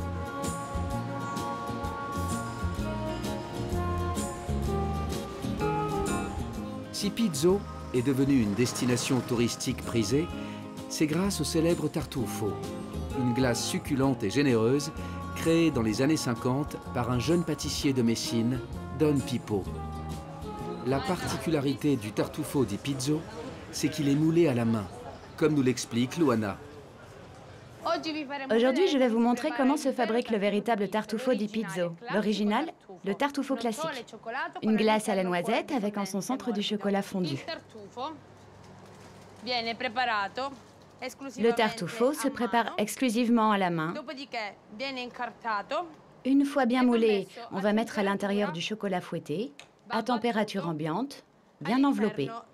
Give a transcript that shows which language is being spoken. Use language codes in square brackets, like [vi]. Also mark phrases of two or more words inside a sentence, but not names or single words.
[fr] Si Pizzo est devenu une destination touristique prisée, c'est grâce au célèbre tartufo, une glace succulente et généreuse créée dans les années 50 par un jeune pâtissier de Messine, Don Pippo. La particularité du tartufo di Pizzo, c'est qu'il est moulé à la main, comme nous l'explique Luana. Aujourd'hui, je vais vous montrer comment se fabrique le véritable tartufo di Pizzo. L'original, le tartufo classique. Une glace à la noisette avec en son centre du chocolat fondu. Le tartufo se prépare exclusivement à la main. Une fois bien moulé, on va mettre à l'intérieur du chocolat fouetté, à température ambiante, bien enveloppé.